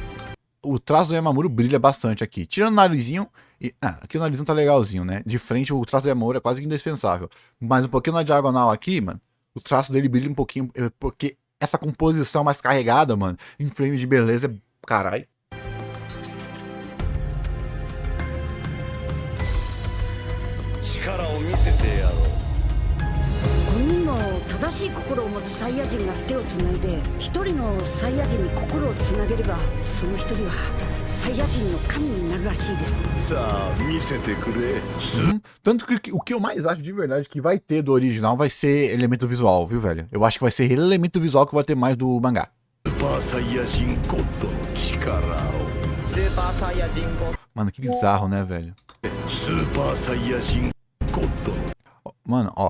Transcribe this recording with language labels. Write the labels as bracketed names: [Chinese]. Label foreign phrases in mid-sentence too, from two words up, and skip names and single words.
[Portuguese] O traço do Yamamuro brilha bastante aqui. Tirando o narizinho. Aqui o narizinho tá legalzinho, né? De frente o traço do Yamamuro é quase indispensável. Mas um pouquinho na diagonal aqui, mano. O traço dele brilha um pouquinho. Porque essa composição mais carregada, mano. Em frame de beleza é. Carai. [Japanese] 正しい心を持つサイヤ人が手をつないで一人のサイヤ人に心をつなげればその一人はサイヤ人の神になるらしいです。さあ見せてくれ。 [Portuguese] Tanto que o que eu mais acho de verdade que vai ter do original vai ser elemento visual, viu, velho? Eu acho que vai ser elemento visual que vai ter mais do mangá. Mano, que bizarro, né, velho? Mano, ó.